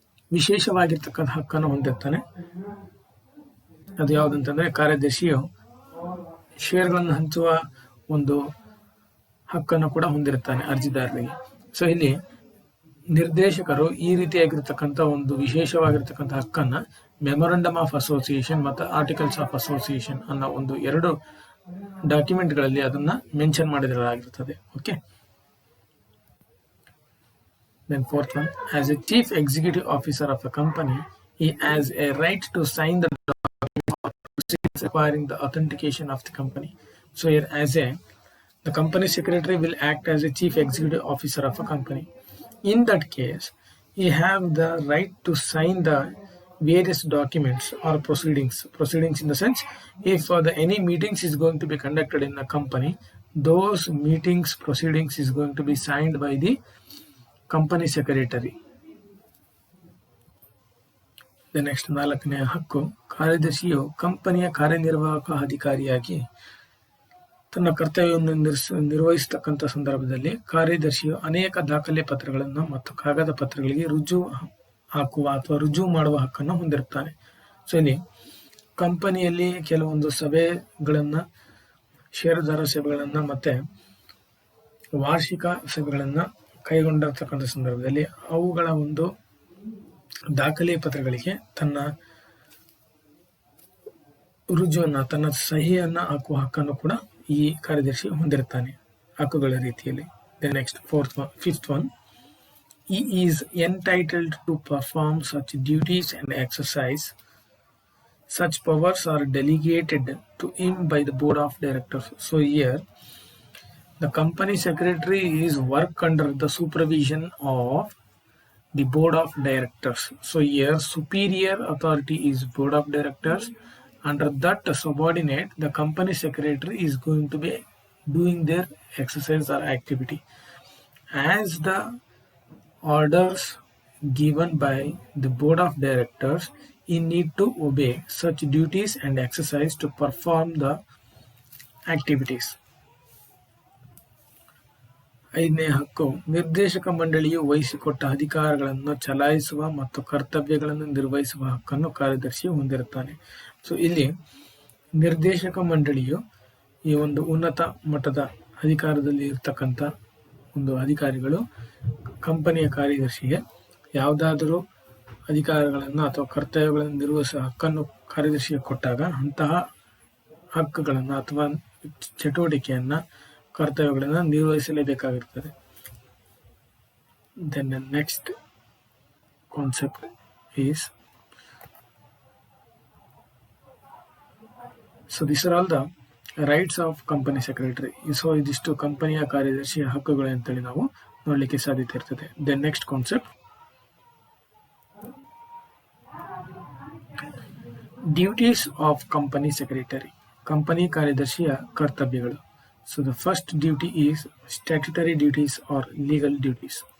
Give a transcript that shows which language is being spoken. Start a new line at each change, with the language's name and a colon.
Kannada: ವಿಶೇಷವಾಗಿರ್ತಕ್ಕಂಥ ಹಕ್ಕನ್ನು ಹೊಂದಿರ್ತಾನೆ. ಅದು ಯಾವುದಂತಂದ್ರೆ ಕಾರ್ಯದರ್ಶಿಯು ಷೇರ್ಗಳನ್ನು ಹಂಚುವ ಒಂದು ಹಕ್ಕನ್ನು ಕೂಡ ಹೊಂದಿರುತ್ತಾನೆ ಅರ್ಜಿದಾರರಿಗೆ. ಸೊ ಇಲ್ಲಿ ನಿರ್ದೇಶಕರು ಈ ರೀತಿಯಾಗಿರ್ತಕ್ಕಂಥ ಒಂದು ವಿಶೇಷವಾಗಿರ್ತಕ್ಕಂಥ ಹಕ್ಕನ್ನ ಮೆಮೊರಂಡಮ್ ಆಫ್ ಅಸೋಸಿಯೇಷನ್ ಮತ್ತು ಆರ್ಟಿಕಲ್ಸ್ ಆಫ್ ಅಸೋಸಿಯೇಷನ್ ಅನ್ನೋ ಒಂದು 2 ಡಾಕ್ಯುಮೆಂಟ್ಗಳಲ್ಲಿ ಅದನ್ನ mention ಮಾಡಿರಲಾಗಿರುತ್ತದೆ. Okay.
English: Then fourth one, as a chief executive officer of a company, he has a right to sign the document requiring the authentication of the company. So here the company secretary will act as a chief executive officer of a company. In that case, he have the right to sign the various documents or proceedings in the sense, if any meetings is going to be conducted in a company, those meetings proceedings is going to be signed by the company secretary. The next
Kannada: 4ನೇ ಹಕ್ಕು, ಕಾರ್ಯದರ್ಶಿಯು ಕಂಪನಿಯ ಕಾರ್ಯನಿರ್ವಾಹಕ ಅಧಿಕಾರಿಯಾಗಿ ತನ್ನ ಕರ್ತವ್ಯವನ್ನು ನಿರ್ವಹಿಸತಕ್ಕಂಥ ಸಂದರ್ಭದಲ್ಲಿ ಕಾರ್ಯದರ್ಶಿಯು ಅನೇಕ ದಾಖಲೆ ಪತ್ರಗಳನ್ನು ಮತ್ತು ಕಾಗದ ಪತ್ರಗಳಿಗೆ ರುಜು ಹಾಕುವ ಅಥವಾ ರುಜು ಮಾಡುವ ಹಕ್ಕನ್ನು ಹೊಂದಿರುತ್ತಾನೆ. ಸೊ ಇಲ್ಲಿ ಕಂಪನಿಯಲ್ಲಿ ಕೆಲವೊಂದು ಸಭೆಗಳನ್ನ, ಷೇರುದಾರ ಸಭೆಗಳನ್ನ ಮತ್ತೆ ವಾರ್ಷಿಕ ಸಭೆಗಳನ್ನ ಕೈಗೊಂಡಿರ್ತಕ್ಕಂಥ ಸಂದರ್ಭದಲ್ಲಿ ಅವುಗಳ ಒಂದು ದಾಖಲೆ ಪತ್ರಗಳಿಗೆ ತನ್ನ ರುಜುವನ್ನ, ತನ್ನ ಸಹಿಯನ್ನ ಹಾಕುವ ಹಕ್ಕನ್ನು ಕೂಡ ಈ ಕಾರ್ಯದರ್ಶಿ ಹೊಂದಿರುತ್ತಾನೆ ಹಕ್ಕುಗಳ ರೀತಿಯಲ್ಲಿ.
English: Next fifth one, he is entitled to perform such duties and exercise such powers are delegated to him by the board of directors. So here the company secretary is work under the supervision of the board of directors. So here superior authority is board of directors. Under that subordinate, the company secretary is going to be doing their exercise or activity. As the orders given by the board of directors, he need to obey such duties and exercise to perform the activities.
Kannada: 5ನೇ ಹಕ್ಕು, ನಿರ್ದೇಶಕ ಮಂಡಳಿಯು ವಹಿಸಿಕೊಟ್ಟ ಅಧಿಕಾರಗಳನ್ನು ಚಲಾಯಿಸುವ ಮತ್ತು ಕರ್ತವ್ಯಗಳನ್ನು ನಿರ್ವಹಿಸುವ ಹಕ್ಕನ್ನು ಕಾರ್ಯದರ್ಶಿ ಹೊಂದಿರುತ್ತಾನೆ. ಸೊ ಇಲ್ಲಿ ನಿರ್ದೇಶಕ ಮಂಡಳಿಯು ಈ ಒಂದು ಉನ್ನತ ಮಟ್ಟದ ಅಧಿಕಾರದಲ್ಲಿ ಇರ್ತಕ್ಕಂಥ ಒಂದು ಅಧಿಕಾರಿಗಳು ಕಂಪನಿಯ ಕಾರ್ಯದರ್ಶಿಗೆ ಯಾವುದಾದರೂ ಅಧಿಕಾರಗಳನ್ನು ಅಥವಾ ಕರ್ತವ್ಯಗಳನ್ನು ನಿರ್ವಹಿಸುವ ಹಕ್ಕನ್ನು ಕಾರ್ಯದರ್ಶಿಗೆ ಕೊಟ್ಟಾಗ ಅಂತಹ ಹಕ್ಕುಗಳನ್ನು ಅಥವಾ ಚಟುವಟಿಕೆಯನ್ನ, ಕರ್ತವ್ಯಗಳನ್ನು ನಿರ್ವಹಿಸಲೇಬೇಕಾಗಿರುತ್ತದೆ.
English: Then the next concept is, so these are all the rights of company secretary.
Kannada: So ಇದಿಷ್ಟು ಕಂಪನಿಯ ಕಾರ್ಯದರ್ಶಿಯ ಹಕ್ಕುಗಳು ಅಂತೇಳಿ ನಾವು ನೋಡ್ಲಿಕ್ಕೆ ಸಾಧ್ಯತೆ ಇರ್ತದೆ.
English: The next concept, duties of company secretary.
Kannada: Company ಕಾರ್ಯದರ್ಶಿಯ ಕರ್ತವ್ಯಗಳು.
English: So the first duty is statutory duties or legal duties.